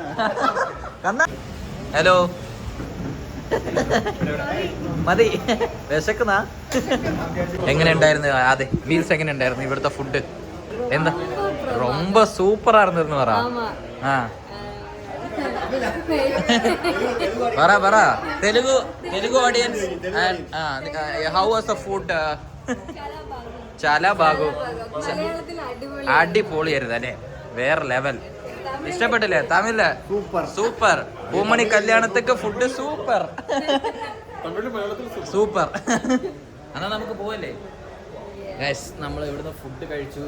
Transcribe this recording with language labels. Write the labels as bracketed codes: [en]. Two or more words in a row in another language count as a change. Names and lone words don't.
[ml] ഹലോ മതി, വിശക്കുന്ന? എങ്ങനെ ഉണ്ടായിരുന്നു? അതെ, മീൽസ് എങ്ങനെ ഉണ്ടായിരുന്നു? ഇവിടുത്തെ ഫുഡ് എന്താ? ரொம்ப സൂപ്പർ ആയിരുന്നു പറ. [te] പറ తెలుగు ఆడియన్స్. [en] how was the food? [te] చాలా బాగు. [ml] അടിപൊളിയായിരുന്നു അല്ലേ? വേറെ ലെവൽ. ഇഷ്ടപ്പെട്ടില്ലേ? തമിഴ് സൂപ്പർ. പൂമണി കല്യാണത്തേക്ക് ഫുഡ് സൂപ്പർ സൂപ്പർ. എന്നാ നമുക്ക് പോവല്ലേ ഗൈസ്? നമ്മൾ ഇവിടുന്ന് ഫുഡ് കഴിച്ചു.